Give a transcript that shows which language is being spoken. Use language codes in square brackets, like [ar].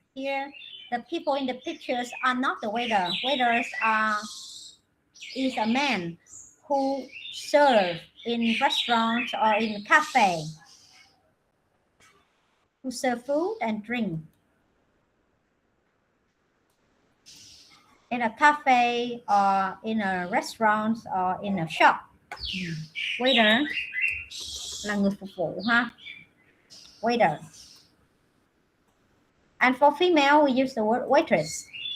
[en] Here, the people in the pictures are not the waiter. Waiters is a man who serve in restaurants or in cafe, who serve food and drink. In a cafe or in a restaurant or in a shop. [vi] Waiter là người phục vụ ha. [en] Waiter. And for female, we use the word waitress.